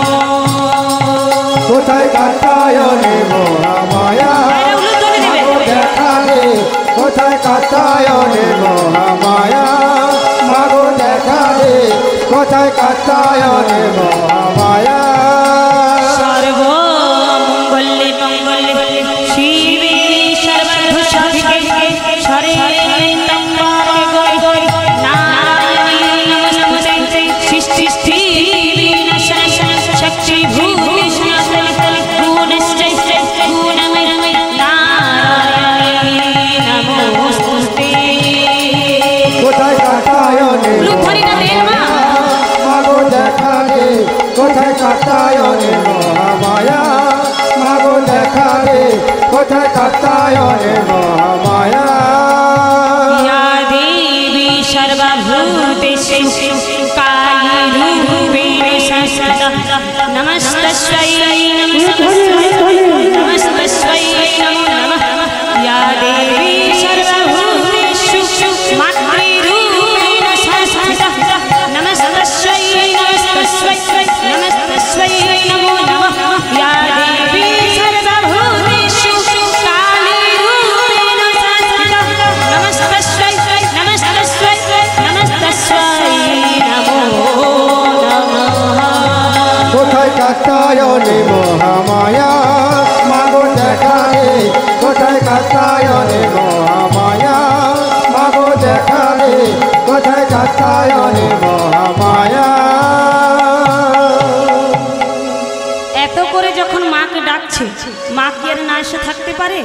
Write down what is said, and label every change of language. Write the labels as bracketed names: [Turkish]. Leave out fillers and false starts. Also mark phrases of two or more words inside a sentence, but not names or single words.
[Bangla] কোথায় কাত্তায়নে মহামায়া মাগো দেখা দে কোথায় কাত্তায়নে মহামায়া মাগো দেখা দে কোথায় কাত্তায়নে মহামায়া [Sanskrit] সর্বমঙ্গলে মঙ্গলে শিবে সর্বার্থ সাধিকে শরণ্যে গৌরি নারায়ণী নমস্তুতে সৃষ্টি স্থিতি বিনাশায় শক্তি ভূমিষ্ণে গুণশ্চৈতে গুণময় নারায়ণী নমস্তুতে। [Bangla] কোথায় কাত্তায়নে লুথরিটা দেন মা মাগো দেখা দে কোথায় কাত্তায়নে মহামায়া মাগো দেখা দে কোথায় কাত্তায়নে মহামায়া [Sanskrit] या देवी सर्वभूतेषु कालीरूपेण संस्थिता नमस्तस्यै नमस्तस्यै नमो नमः या देवी सर्वभूतेषु मातृरूपेण संस्थिता नमस्तस्यै नमो नमः या देवी सर्वभूतेषु कालीरूपेण संस्थिता नमस्तस्यै नमो नमः। [Bangla] কোথায় কাত্তায়নে মহামায়া মাগো দেখা দে কোথায় কাত্তায়নে মহামায়া মাগো দেখা দে কোথায় কাত্তায়নে মহামায়া এত করে যখন মাকে ডাকছে মা কি আর না এসে থাকতে পারে?